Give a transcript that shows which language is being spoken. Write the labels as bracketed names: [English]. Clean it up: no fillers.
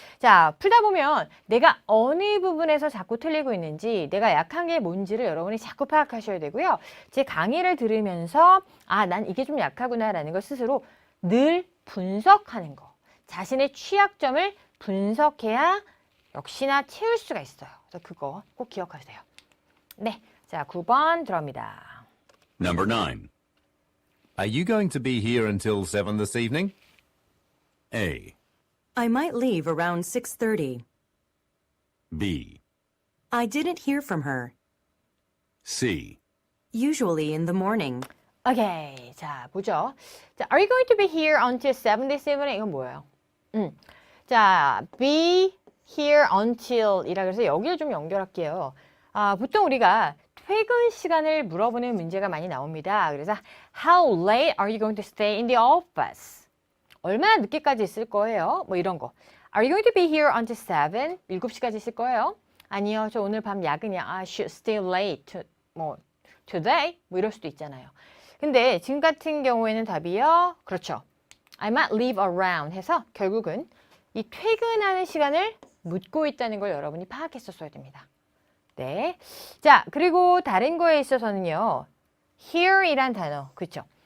[Korean] 자, 풀다 보면 내가 어느 부분에서 자꾸 틀리고 있는지 내가 약한 게 뭔지를 여러분이 자꾸 파악하셔야 되고요. 제 강의를 들으면서 난 이게 좀 약하구나 라는 걸 스스로 늘 분석하는 거. 자신의 취약점을 분석해야 역시나 채울 수가 있어요. 그래서 그거 꼭 기억하세요. 네, 자 9번 들어갑니다. [English] Number 9. Are you going to be here until 7 this evening? A. I might leave around 6:30. B. I didn't hear from her. C. Usually in the morning. [Korean] 오케이, 자 보죠. [English] 자, Are you going to be here until 7 this evening? [Korean] 이건 뭐예요? 자, be here until 이라 그래서 여기를 좀 연결할게요. 보통 우리가 퇴근 시간을 물어보는 문제가 많이 나옵니다. [English] 그래서 How late are you going to stay in the office? 얼마나 늦게까지 있을 거예요? 뭐 이런 거. Are you going to be here until 7? [Korean] 7시까지 있을 거예요? 아니요, 저 오늘 밤 야근이야. [English] I should stay late today? [Korean] 뭐 이럴 수도 있잖아요. 근데 지금 같은 경우에는 답이요. 그렇죠. I might leave around 해서 결국은 이 퇴근하는 시간을 묻고 있다는 걸 여러분이 파악했었어야 됩니다. 네. 자, 그리고 다른 거에 있어서는요. here이란 단어. 그렇죠.